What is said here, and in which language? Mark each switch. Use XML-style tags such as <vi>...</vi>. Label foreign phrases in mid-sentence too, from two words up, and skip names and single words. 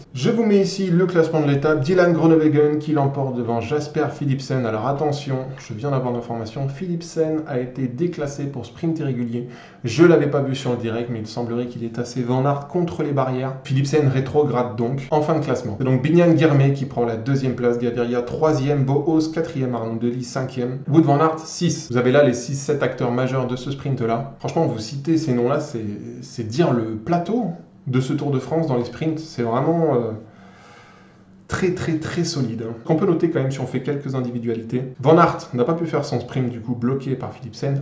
<fr>Je vous mets ici le classement de l'étape. Dylan Groenewegen qui l'emporte devant Jasper Philipsen. Alors attention, je viens d'avoir l'information, Philipsen a été déclassé pour sprint irrégulier. Je ne l'avais pas vu sur le direct, mais il semblerait qu'il ait tassé Van Aert contre les barrières. Philipsen rétrograde donc en fin de classement. C'est donc Biniam Girmay qui prend la deuxième place, Gaviria 3e, Bauhaus 4e, Arnaud Delis 5e, Wout van Aert 6. Vous avez là les 6-7 acteurs majeurs de ce sprint-là. Franchement, vous citez ces noms-là, c'est dire le plateau de ce Tour de France dans les sprints. C'est vraiment très solide. Qu'on peut noter quand même si on fait quelques individualités. Van Aert n'a pas pu faire son sprint, du coup bloqué par Philipsen.</fr>